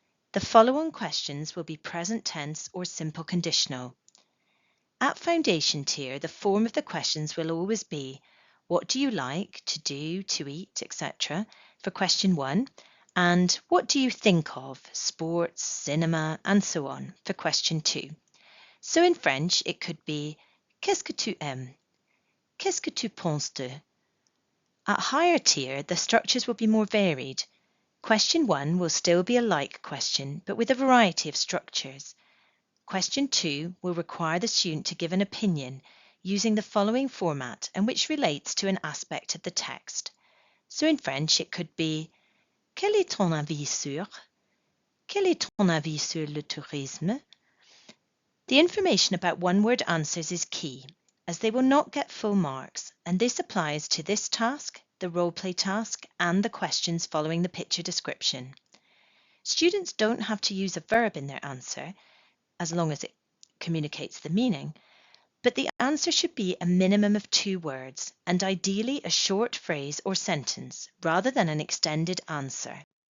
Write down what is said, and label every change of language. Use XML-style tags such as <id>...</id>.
<en>The follow-on questions will be present tense or simple conditional. At foundation tier, the form of the questions will always be, what do you like to do, to eat, etc. for question 1, and what do you think of, sports, cinema, and so on for question 2. So in French, it could be,</en> <fr>qu'est-ce que tu aimes? Qu'est-ce que tu penses de?</fr> <en>At higher tier, the structures will be more varied. Question 1 will still be a like question, but with a variety of structures. Question 2 will require the student to give an opinion using the following format and which relates to an aspect of the text. So in French, it could be,</en> <fr>quel est ton avis sur? Quel est ton avis sur le tourisme?</fr> <en>The information about one-word answers is key, as they will not get full marks, and this applies to this task, the role-play task, and the questions following the picture description. Students don't have to use a verb in their answer, as long as it communicates the meaning, but the answer should be a minimum of 2 words, and ideally a short phrase or sentence, rather than an extended answer.</en>